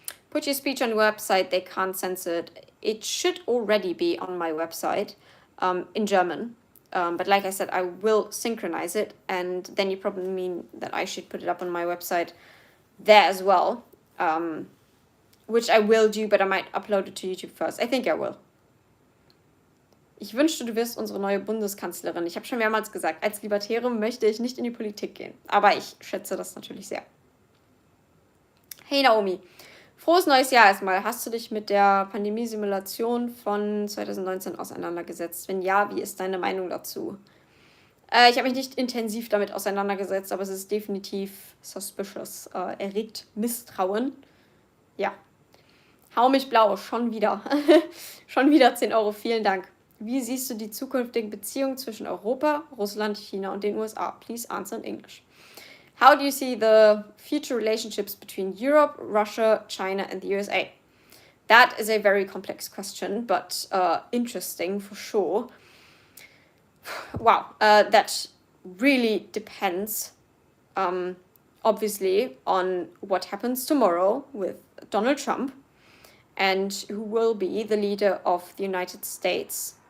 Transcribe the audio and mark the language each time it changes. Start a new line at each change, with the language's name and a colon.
English: Put your speech on your website, they can't censor it. It should already be on my website in German. But like I said, I will synchronize it, and then you probably mean that I should put it up on my website there as well, which I will do, but I might upload it to YouTube first. I think I will.
German: Ich wünschte, du wirst unsere neue Bundeskanzlerin. Ich habe schon mehrmals gesagt, als Libertärin möchte ich nicht in die Politik gehen. Aber ich schätze das natürlich sehr. Hey Naomi, frohes neues Jahr erstmal. Hast du dich mit der Pandemie-Simulation von 2019 auseinandergesetzt? Wenn ja, wie ist deine Meinung dazu? Ich habe mich nicht intensiv damit auseinandergesetzt, aber es ist definitiv suspicious. Erregt Misstrauen. Ja. Hau mich blau, schon wieder. Schon wieder 10 Euro, vielen Dank. Wie siehst du die zukünftigen Beziehungen zwischen Europa, Russland, China und den USA?
English: Please answer in English. How do you see the future relationships between Europe, Russia, China and the USA? That is a very complex question, but interesting for sure. Wow, that really depends, obviously, on what happens tomorrow with Donald Trump and who will be the leader of the United States.